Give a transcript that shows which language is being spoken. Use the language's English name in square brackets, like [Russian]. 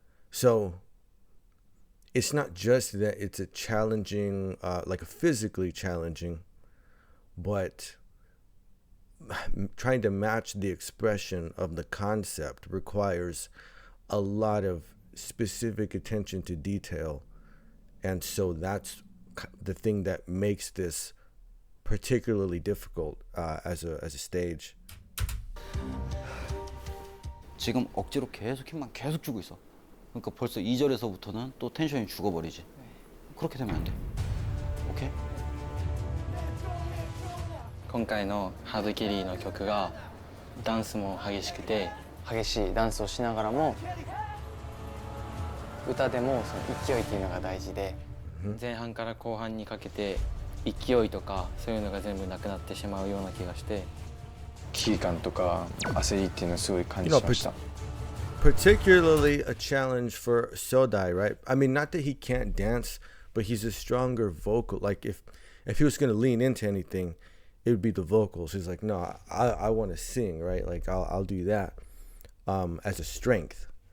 [English] So it's not just that it's a challenging, like a physically challenging, but trying to match the expression of the concept requires a lot of specific attention to detail. And so that's the thing that makes this particularly difficult as a stage. [Korean] 지금 억지로 계속 힘만 계속 주고 있어. 그러니까 벌써 2절에서부터는 또 텐션이 죽어버리지. 그렇게 되면 안 돼. 오케이? [Japanese] 今回のハードキャリーの曲がダンスも激しくて激しいダンスをしながらも歌でもその勢いっていうのが大事で前半から後半にかけて勢いとかそういうのが全部なくなってしまうような気がして危機感とか焦りっていうのをすごい感じました。 [English] Particularly a challenge for Sodai, right? I mean, not that he can't dance, but he's a stronger vocal. Like if he was going to lean into anything, it would be the vocals. He's like, no, I want to sing, right? Like I'll do that as a strength.